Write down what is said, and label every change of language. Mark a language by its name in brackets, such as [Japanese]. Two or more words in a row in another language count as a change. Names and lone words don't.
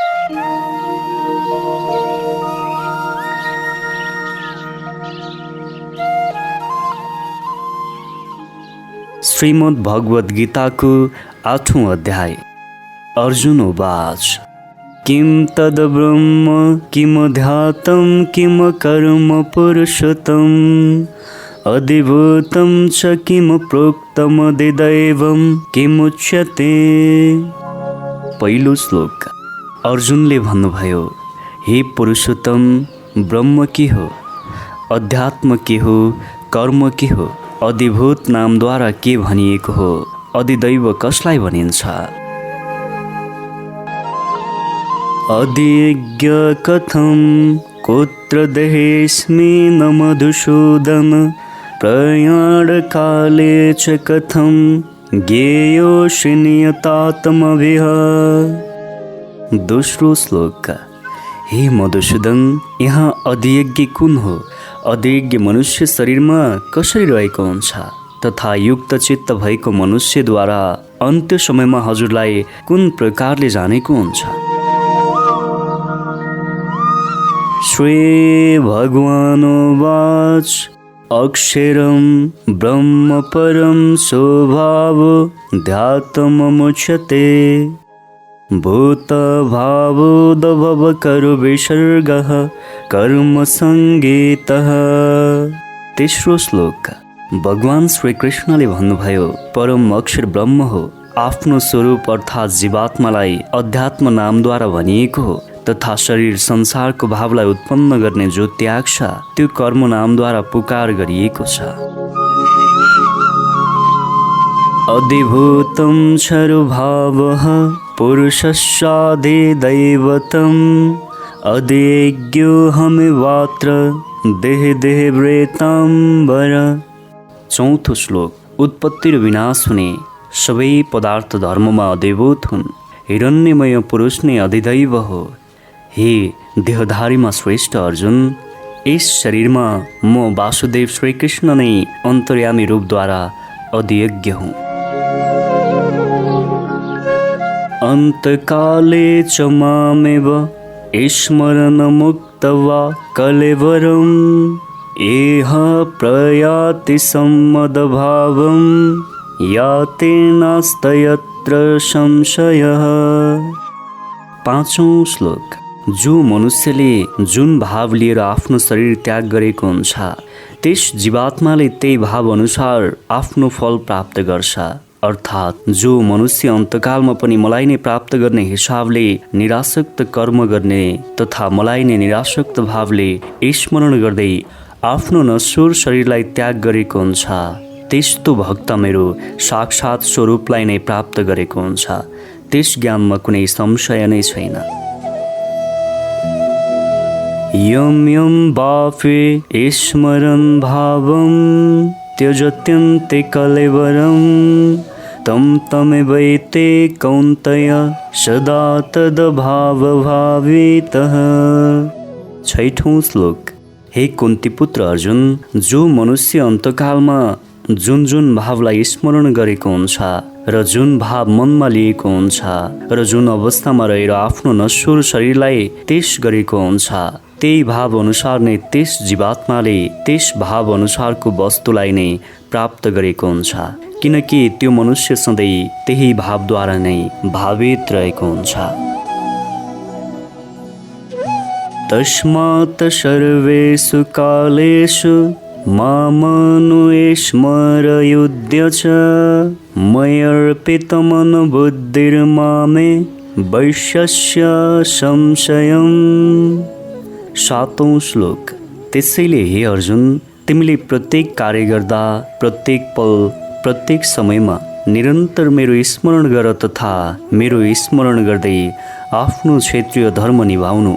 [Nepali] श्रीमद् भगवद गीताको 8औं अध्याय। [Sanskrit] अर्जुन उवाच किं तद् ब्रह्म किमध्यात्मं किम कर्म पुरुषोत्तम अधिभूतं च किम प्रोक्तमधिदैवं किमुच्यते। [Nepali] पहिलो श्लोक। अर्जुनले भन्नुभयो, हे पुरुषोत्तम, ब्रह्म के हो, अध्यात्म के हो, कर्म के हो, अधिभूत नामद्वारा के भनिएको हो, अधिदैव कसलाई भनिन्छ। [Sanskrit] अधिज्ञ कथं कुत्र देहेऽस्मि न मधुसूदन प्रयाणकाले च कथं ज्ञेयोऽसि नियतात्मभिः। [Nepali] दोस्रो श्लोक। हे मधुसूदन, यहाँ अधियज्ञ कुन हो, अधियज्ञ मनुष्य शरीरमा कसरी रहेको हुन्छ तथा युक्त चित्त भएको मनुष्यद्वारा अन्त्य समयमा हजुरलाई कुन प्रकारले जानेको हुन्छ। [Sanskrit] श्री भगवानुवाच अक्षरं ब्रह्म परं स्वभावोऽध्यात्ममुच्यते भूतभावोद्भवकरो विसर्गः कर्मसङ्गीतः। [Nepali] तेस्रो श्लोक। भगवान श्री कृष्णले भन्नुभयो, परम अक्षर ब्रह्म हो, आफ्नो स्वरूप अर्थात् जीवात्मालाई अध्यात्म नामद्वारा भनिएको हो तथा शरीर संसारको भावलाई उत्पन्न गर्ने जो त्याग छ त्यो कर्म नामद्वारा पुकार गरिएको छ। [Sanskrit] अधिभूतं क्षरभावः पुरुषस्याधिदैवतम् अधिज्ञोऽहमिवात्र देहे देहे व्रेताम्बर। [Nepali] चौथो श्लोक। उत्पत्ति र विनाश हुने सबै पदार्थ धर्ममा अधिभूत हुन्। हिरण्यमय पुरुष नै अधिदैव हो। हे देहधारीमा श्रेष्ठ अर्जुन, यस शरीरमा म वासुदेव श्रीकृष्ण नै अन्तर्यामी रूपद्वारा अधियज्ञ हुँ। [Sanskrit] अन्तकाले च मामेव स्मरन् मुक्त्वा कलेवरम् एह प्रयाति सम्मदभावं याति नास्त्यत्र संशयः। [Nepali] पाँचौं श्लोक। जो मनुष्यले जुन भाव लिएर आफ्नो शरीर त्याग गरेको हुन्छ त्यस जीवात्माले त्यही भाव अनुसार आफ्नो फल प्राप्त गर्छ। अर्थात् जो मनुष्य अन्तकालमा पनि मलाई नै प्राप्त गर्ने हिसाबले निरासक्त कर्म गर्ने तथा मलाई नै निरासक्त भावले स्मरण गर्दै आफ्नो नश्वर शरीरलाई त्याग गरेको हुन्छ त्यस्तो भक्त मेरो साक्षात स्वरूपलाई नै प्राप्त गरेको हुन्छ। त्यस ज्ञानमा कुनै संशय नै छैन। [Sanskrit] यं यं वापि स्मरन् भावं त्यजत्यन्ते कलेवरं तं तमेवैते कौन्तेय सदा तद्भावभावितः। [Nepali] छैठौं श्लोक। हे कुन्तीपुत्र अर्जुन, जो मनुष्य अन्तकालमा जुन जुन भावलाई स्मरण गरेको हुन्छ र जुन भाव मनमा लिएको हुन्छ र जुन अवस्थामा रहेर आफ्नो नश्वर शरीरलाई त्यस गरेको हुन्छ त्यही भाव अनुसार नै त्यस जीवात्माले त्यस भाव अनुसारको वस्तुलाई नै प्राप्त गरेको हुन्छ, किनकि त्यो मनुष्य सधैँ त्यही भावद्वारा नै भावित रहेको हुन्छ। [Sanskrit] तस्मात् सर्वेषु कालेषु मामनुस्मरयुध्य च मय्यर्पितमनोबुद्धिर्मामे वैश्यस्य संशयम्। [Nepali] सातौं श्लोक। त्यसैले हे अर्जुन, तिमीले प्रत्येक कार्य गर्दा प्रत्येक पल प्रत्येक समयमा निरन्तर मेरो स्मरण गर तथा मेरो स्मरण गर्दै आफ्नो क्षेत्रीय धर्म निभाउनु।